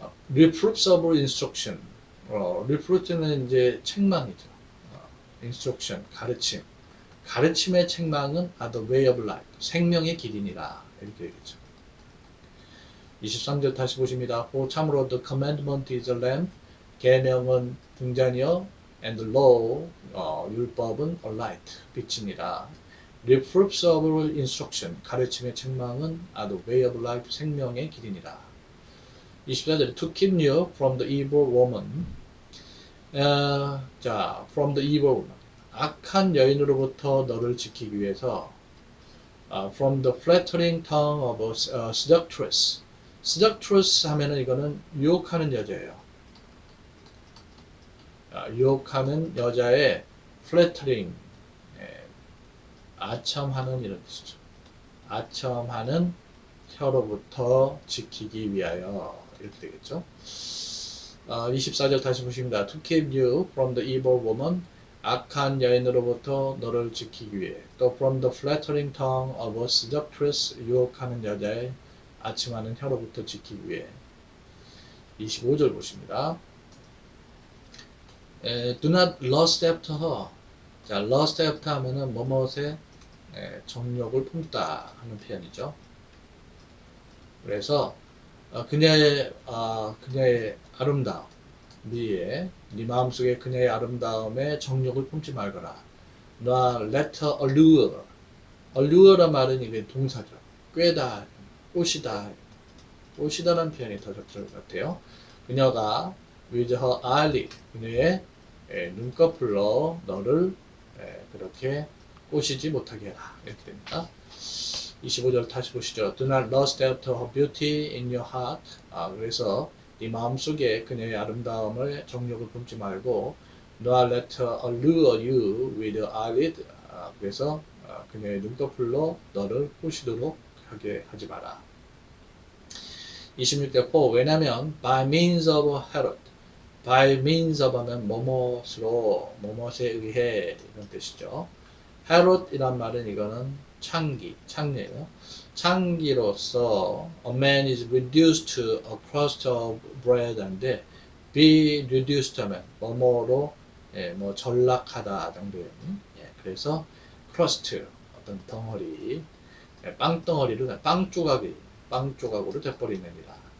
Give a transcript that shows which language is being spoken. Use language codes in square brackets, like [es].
[en] Reproofs of instruction, reproof는 [ko] 이제 책망이죠. instruction, 가르침. 가르침의 책망은 [en] are the way of life, [ko] 생명의 길이니라. 이렇게 되겠죠. 23절 다시 보십니다. 참으로 [en] the commandment is a lamp, [ko] 계명은 등잔이요. [en] And the law, [ko] 율법은 [en] a light, [ko] 빛이니라. [en] Reproofs of instruction, [ko] 가르침의 책망은 [en] are the way of life, [ko] 생명의 길이니라. [en] 24절 to keep you from the evil woman. 자, from the evil woman. [ko] 악한 여인으로부터 너를 지키기 위해서 [en] from the flattering tongue of a seductress. [ko] seductress 하면은 이거는 유혹하는 여자예요. 유혹하는 여자의 flattering, 아첨하는 이런 뜻이죠. 아첨하는 혀로부터 지키기 위하여 이렇게 되겠죠. 24절 다시 보십니다. [en] To keep you from the evil woman. [ko] 악한 여인으로부터 너를 지키기 위해. [en] 또 from the flattering tongue of a seductress. [ko] 유혹하는 여자의 아첨하는 혀로부터 지키기 위해. 25절 보십니다. [en] Do not lust after her. [ko] 자, lust after 하면은 뭐뭇에 정욕을 품다 하는 표현이죠. 그래서 그녀의 아름다움, 미에 네 마음속에 그녀의 아름다움에 정욕을 품지 말거라. [en] let her allure. [ko] allure란 말은 이게 동사죠. 꿰다, 꼬시다. 꼬시다라는 표현이 더 적절할 것 같아요. 그녀가 [en] with her eyelid, [ko] 그녀의 눈꺼풀로 너를 그렇게 꼬시지 못하게 해라. 이렇게 됩니다. 25절 다시 보시죠. [en] Do not lust after her beauty in your heart. [ko] 그래서 네 마음속에 그녀의 아름다움을 정욕을 품지 말고 [en] nor let her allure you with her eyelid. [ko] 그래서 그녀의 눈꺼풀로 너를 꼬시도록 하게 하지 마라. [en] 26절 for [ko] 왜냐면 [en] by means of Herod. [ko] by means of 하면 뭐뭇으로, 뭐뭇에 의해 이런 뜻이죠. Herod이란 말은 이거는 창리예요. 창기로서 [en] a man is reduced to a crust of bread 한데 be reduced [ko] 하면 뭐뭐로 뭐 전락하다 정도예요. 그래서 crust 어떤 덩어리 빵 덩어리로 빵 조각으로 돼버리는 일이다.